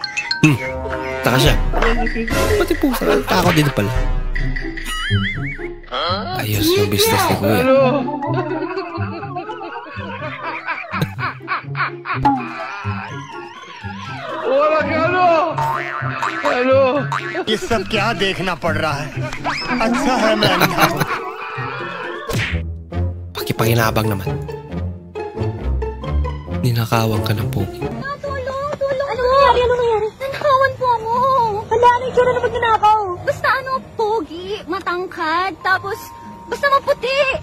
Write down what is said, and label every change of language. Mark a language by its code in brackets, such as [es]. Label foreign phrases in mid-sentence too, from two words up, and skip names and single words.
[tl] Taka siya. Pati pusa. Takot din pala. Ayos yung business ni Kuya. [hi] ये सब क्या देखना पड़ रहा है अच्छा है मैं अंधा हूं [tl] Pakipakinabang naman. Ninakawan ka ng pogi. Ano nangyari? Nanakawan po ako. Hala, ano yung tsura na magnanakaw? Basta ano, pogi, matangkad, tapos basta maputi.